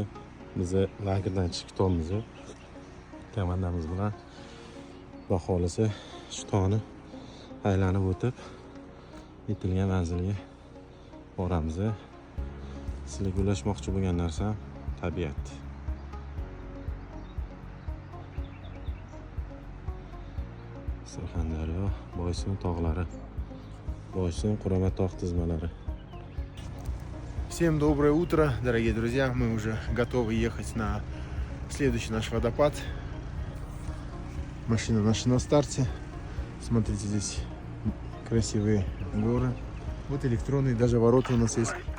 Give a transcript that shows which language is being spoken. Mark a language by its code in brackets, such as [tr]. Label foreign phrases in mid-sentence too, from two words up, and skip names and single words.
[uz] Bizni lagerdan chiqib ketamiz. Komandamiz bilan Xudo xolisa shu tog'ni aylanib o'tib yetilgan manzilga boramiz. Sizlarga ulashmoqchi bo'lgan narsam tabiat. Surxondaryo, Boysun tog'lari, Boysun Qurama tog' tizmalari. [ru] Всем доброе утро, дорогие друзья. Мы уже готовы ехать на следующий наш водопад. Машина наша на старте. Смотрите, здесь красивые горы. Вот электронные, даже ворота у нас есть.